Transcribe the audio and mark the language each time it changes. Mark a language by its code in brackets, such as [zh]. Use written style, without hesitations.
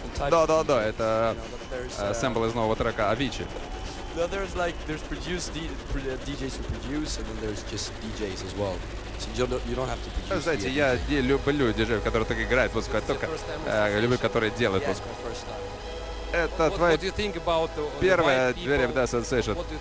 [ru] Да, это сэмпл из нового трека Avicii. [en] Да, there's like there's produced DJs who produce, and then there's just DJs as well. So you don't have to produce. [ru] Знаете, я не люблю диджеев, которые только играют музыку, а только люблю, которые делают музыку. Это твоя первая дверь в Sensation.